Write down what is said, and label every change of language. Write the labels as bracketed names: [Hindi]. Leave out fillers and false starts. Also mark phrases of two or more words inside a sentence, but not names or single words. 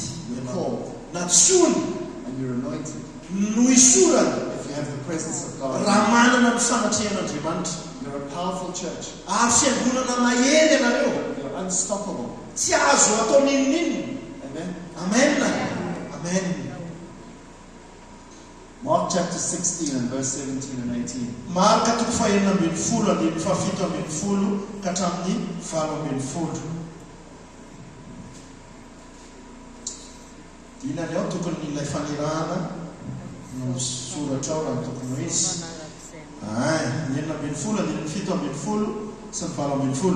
[English] You're called. [Malagasy] Natsony. [English] And you're anointed. [Malagasy] No isorana. [English] If you have the presence of God. [Malagasy] Raha manana ny fanatrehan'Andriamanitra. [English] You're a powerful church. [Malagasy] Ary fiangonana mahery ianareo. [English] You're unstoppable. [Malagasy] Tsy azo atao ninnininy. [English] Amen. [Malagasy] Amen. Amen. [English] Mark chapter 16 and verse 17 and 18. [Malagasy] Marka toko fahenina ambin'ny folo andin'ny fafito ambin'ny folo ka hatramin'ny valo ambin'ny folo. Dinany ao tokony ilay fanirahana no soratra ao raha tokony ho izy. Enina ambin'ny folo andin'ny fito ambin'ny folo sy ny valo ambin'ny folo.